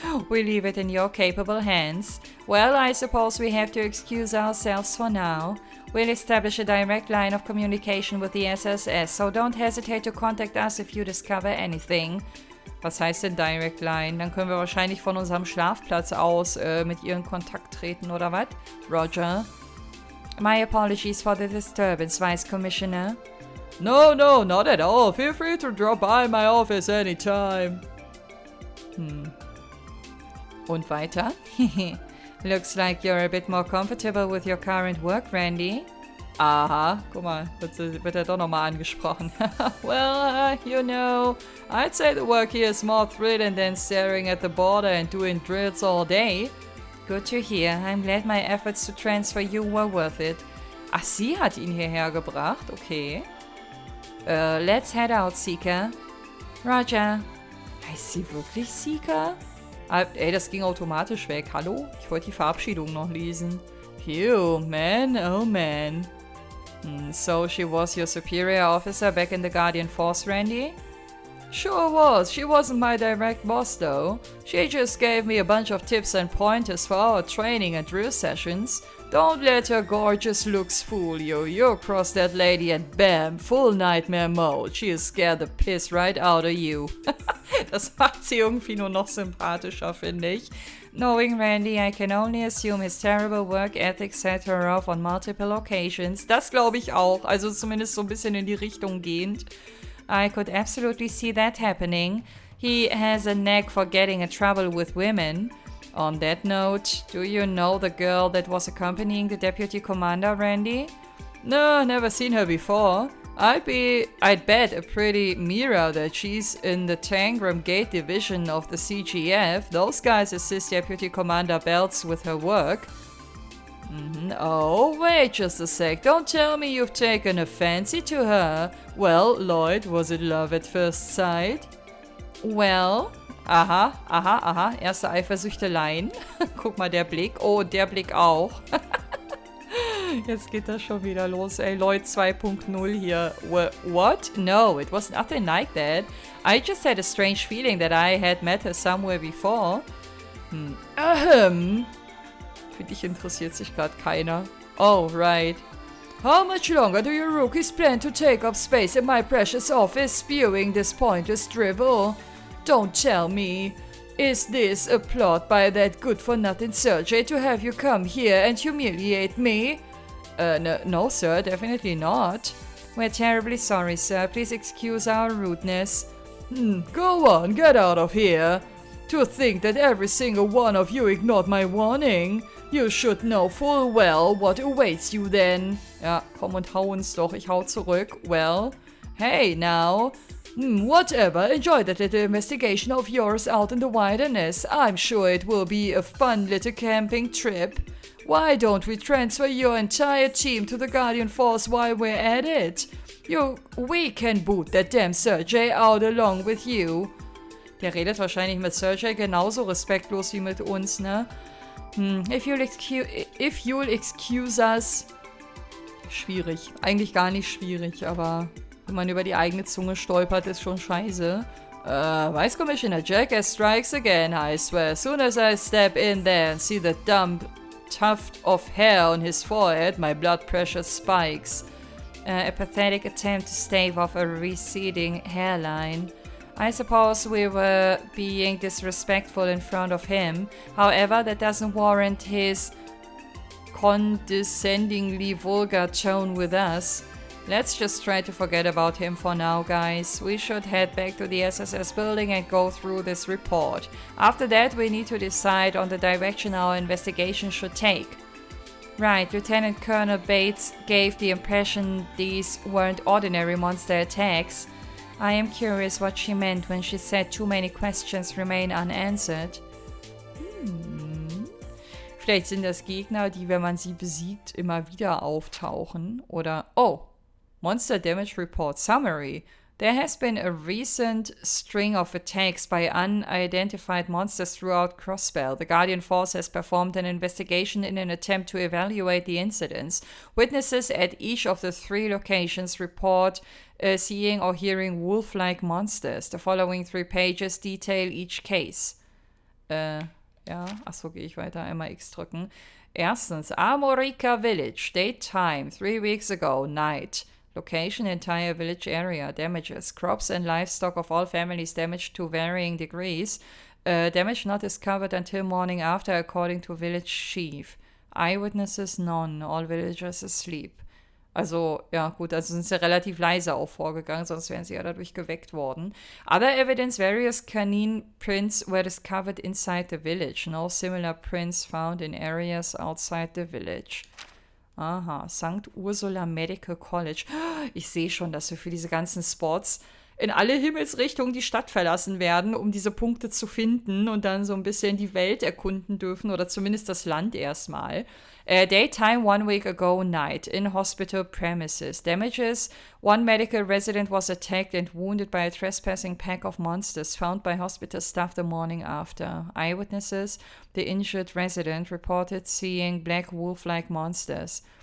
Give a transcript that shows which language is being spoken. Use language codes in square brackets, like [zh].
[en] We leave it in your capable hands. Well, I suppose we have to excuse ourselves for now. We'll establish a direct line of communication with the SSS, so don't hesitate to contact us if you discover anything. [de] Was heißt denn Direct Line? Dann können wir wahrscheinlich von unserem Schlafplatz aus mit ihr in Kontakt treten, oder was? [en] Roger. My apologies for the disturbance, Vice Commissioner. No, not at all. Feel free to drop by my office anytime. [de] Und weiter? [en] Looks like you're a bit more comfortable with your current work, Randy. [de] Aha, guck mal, wird er doch nochmal angesprochen. [en] Well, you know, I'd say the work here is more thrilling than staring at the border and doing drills all day. Good to hear. I'm glad my efforts to transfer you were worth it. [de] Ach, sie hat ihn hierher gebracht? [en] Okay. Let's head out, Seeker. Roger. [de] Heißt sie wirklich Seeker? Ey, das ging automatisch weg. Hallo? Ich wollte die Verabschiedung noch lesen. [en] Phew, man, oh man. So she was your superior officer back in the Guardian Force, Randy? Sure was. She wasn't my direct boss though. She just gave me a bunch of tips and pointers for our training and drill sessions. Don't let her gorgeous looks fool you. You cross that lady and bam, full nightmare mode. She'll scare the piss right out of you. [de] Das macht sie irgendwie nur noch sympathischer, finde ich. [en] Knowing Randy, I can only assume his terrible work ethic set her off on multiple occasions. [de] Das glaube ich auch, also zumindest so ein bisschen in die Richtung gehend. [en] I could absolutely see that happening. He has a knack for getting in trouble with women. On that note, do you know the girl that was accompanying the deputy commander, Randy? No, never seen her before. I'd bet a pretty mirror that she's in the Tangram Gate division of the CGF. Those guys assist Deputy Commander Belts with her work. Oh, wait just a sec. Don't tell me you've taken a fancy to her. Well, Lloyd, was it love at first sight? Well... Aha. [de] Erste Eifersüchteleien. Guck mal, der Blick. Oh, und der Blick auch. Jetzt geht das schon wieder los, ey. Lloyd 2.0 hier. [en] What? No, it was nothing like that. I just had a strange feeling that I had met her somewhere before. [de] Für dich interessiert sich gerade keiner. [en] Oh, right. How much longer do you rookies plan to take up space in my precious office spewing this pointless drivel? Don't tell me. Is this a plot by that good-for-nothing Sergei to have you come here and humiliate me? No, sir, definitely not. We're terribly sorry, sir. Please excuse our rudeness. Go on, get out of here. To think that every single one of you ignored my warning. You should know full well what awaits you then. [de] Ja, komm und hau uns doch. Ich hau zurück. [en] Well, hey now. Whatever, enjoy that little investigation of yours out in the wilderness. I'm sure it will be a fun little camping trip. Why don't we transfer your entire team to the Guardian Force while we're at it? We can boot that damn Sergei out along with you. [de] Der redet wahrscheinlich mit Sergei genauso respektlos wie mit uns, ne? [en] If you'll excuse us. [de] Schwierig. Eigentlich gar nicht schwierig, aber... Wenn man über die eigene Zunge stolpert, ist schon scheiße. [en] Vice Commissioner Jackass strikes again, I swear. As soon as I step in there and see the dumb tuft of hair on his forehead, my blood pressure spikes. A pathetic attempt to stave off a receding hairline. I suppose we were being disrespectful in front of him. However, that doesn't warrant his condescendingly vulgar tone with us. Let's just try to forget about him for now, guys. We should head back to the SSS building and go through this report. After that, we need to decide on the direction our investigation should take. Right, Lieutenant Colonel Bates gave the impression these weren't ordinary monster attacks. I am curious what she meant when she said too many questions remain unanswered. [de] Vielleicht sind das Gegner, die, wenn man sie besiegt, immer wieder auftauchen. Oder, [en] oh, Monster Damage Report Summary. There has been a recent string of attacks by unidentified monsters throughout Crossbell. The Guardian Force has performed an investigation in an attempt to evaluate the incidents. Witnesses at each of the 3 locations report seeing or hearing wolf-like monsters. The following 3 pages detail each case. [de] Ja, achso, gehe ich weiter. Einmal X drücken. Erstens, Armorica Village. [en] Date time, 3 weeks ago, night. Location, entire village area. Damages, crops and livestock of all families damaged to varying degrees. Damage not discovered until morning after, according to village chief. Eyewitnesses, none. All villagers asleep. [de] Also, ja gut, also sind sie relativ leise auch vorgegangen, sonst wären sie ja dadurch geweckt worden. [en] Other evidence, various canine prints were discovered inside the village. No similar prints found in areas outside the village. Aha, St. Ursula Medical College. [de] Ich sehe schon, dass wir für diese ganzen Spots in alle Himmelsrichtungen die Stadt verlassen werden, um diese Punkte zu finden und dann so ein bisschen die Welt erkunden dürfen oder zumindest das Land erstmal. [en] Daytime 1 week ago night in hospital premises. Damages, 1 medical resident was attacked and wounded by a trespassing pack of monsters found by hospital staff the morning after. Eyewitnesses, the injured resident reported seeing black wolf-like monsters.